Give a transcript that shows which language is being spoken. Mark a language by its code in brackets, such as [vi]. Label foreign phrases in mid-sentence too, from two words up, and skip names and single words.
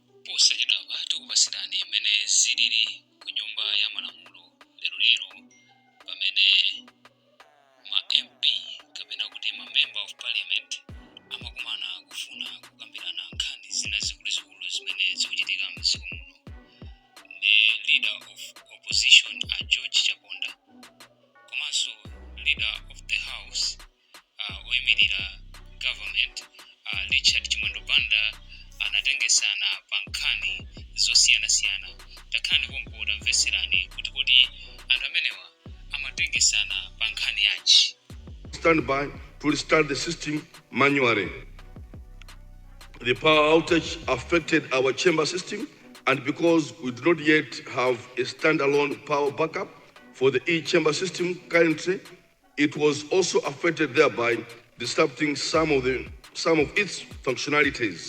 [ny] posachedwapa tikupasirani mmene zilili ku nyumba ya malamulo lero pamene ma MP kapena kuti ma [en] member of parliament [ny] amakumana kufuna kukambirana nkhani zina zikuluzikulu zimene zikuchitika m'dziko muno. [en] The leader of opposition George Chaponda komanso leader of the house oyimirira government Chimwendo [ny] anatengesana pankhani zosiyana-siyana. Takhani kompoda mveserani kuti kodi anthu amenewa amatengesana pankhani yanji. [en] Stand by to restart the system manually. The power outage affected our chamber system, and because we do not yet have a standalone power backup for the e-chamber system currently, it was also affected, thereby disrupting some of its functionalities.